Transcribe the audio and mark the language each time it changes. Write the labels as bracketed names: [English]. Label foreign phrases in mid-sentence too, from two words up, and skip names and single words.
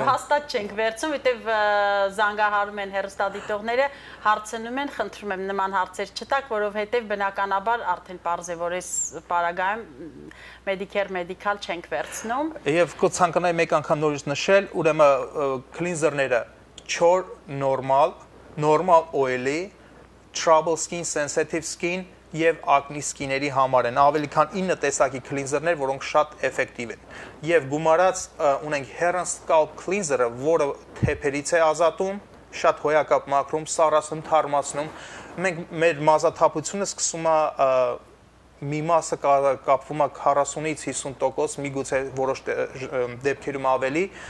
[Armenian] Հաստատ չենք վերցնում, որտեվ զանգահարում են հեռուստադիտողները, հարցնում են, խնդրում եմ նման հարցեր չտաք, որովհետև բնականաբար արդեն պարզ է, որ այս պարագայում medical չենք վերցնում։ Եվ կցանկանայի մեկ անգամ նորից նշել, ուրեմն cleanser-ները չոր, [English] normal oily, trouble skin, sensitive skin [Armenian] եւ [English] acne skin- [Armenian] երի համար են, ավելի քան 9 տեսակի cleanser-ներ, որոնք շատ էֆեկտիվ են։ Եվ գումարած ունենք Hair and Scalp Cleanser-ը, որը թեփերից է ազատում, շատ հոյակապ մաքրում, սառացնում, թարմացնում։ Մենք մեր մազաթափությունը սկսում է մի մասը կապվում է 40-ից 50%, միգուցե որոշ դեպքերում ավելի,